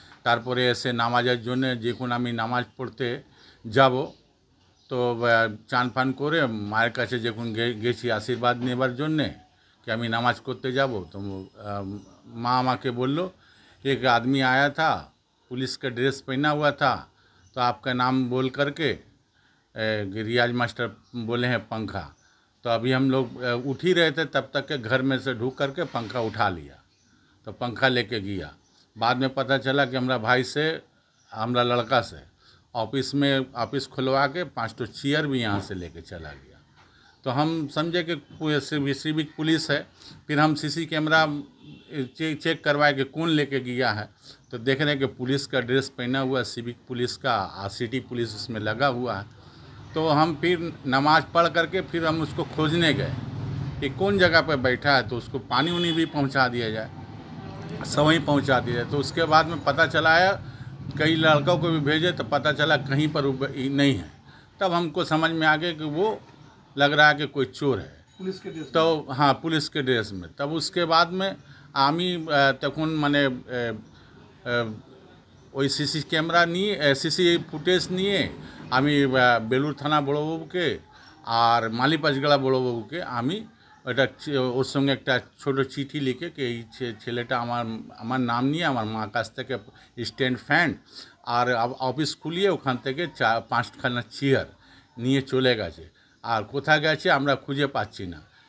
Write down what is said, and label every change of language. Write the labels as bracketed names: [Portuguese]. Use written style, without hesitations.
[Bangla] তারপরে এসে নামাজের জন্য যখন আমি নামাজ পড়তে যাব, তো চান ফান করে মায়ের কাছে যখন গেছি আশীর্বাদ নেবার জন্যে कि আমি নামাজ করতে যাব, তো माँ আমাকে বললো [Hindi] एक आदमी आया था, पुलिस का ड्रेस पहना हुआ था, तो आपका नाम बोल करके रियाज मास्टर बोले हैं पंखा। तो अभी हम लोग उठ ही रहे थे, तब तक के घर में से ढूक करके पंखा उठा लिया, तो पंखा लेके गया। बाद में पता चला कि हमारा भाई से, हमारा लड़का से ऑफिस खुलवा के 5 तो चेयर भी यहाँ से लेके चला गया। तो हम समझे कि सिविक पुलिस है। फिर हम सीसी कैमरा चेक करवाए कि कौन लेके गया है, तो देख रहे हैं कि पुलिस का ड्रेस पहना हुआ सिविक पुलिस का सिटी पुलिस उसमें लगा हुआ है। तो हम फिर नमाज पढ़ करके फिर हम उसको खोजने गए कि कौन जगह पर बैठा है, तो उसको पानी उनी भी पहुँचा दिया जाए, सवहीं पहुँचा दिया जाए। तो उसके बाद में पता चला है, कई लड़कों को भी भेजे तो पता चला कहीं पर नहीं है। तब हमको समझ में आ गया कि वो लग रहा है कि कोई चोर है पुलिस के ड्रेस, तो हाँ पुलिस के ड्रेस में। तब उसके बाद में [Bangla] आमी तखन माने ওই সিসি ক্যামেরা নিয়ে সিসি ফুটেজ নিয়ে আমি বেলুর থানা বড়বাবুকে আর মালিপাঁচগাড়া বড়বাবুকে আমি এটা ওর সঙ্গে একটা ছোট চিঠি লিখে कि এই ছেলেটা আমার নাম নিয়ে আমার মা কাছ থেকে স্ট্যান্ড ফ্যান আর অফিস খুলিয়ে ওখান থেকে 4-5খানা চেয়ার নিয়ে চলে গেছে, আর কোথায় গেছে আমরা খুঁজে পাচ্ছি না।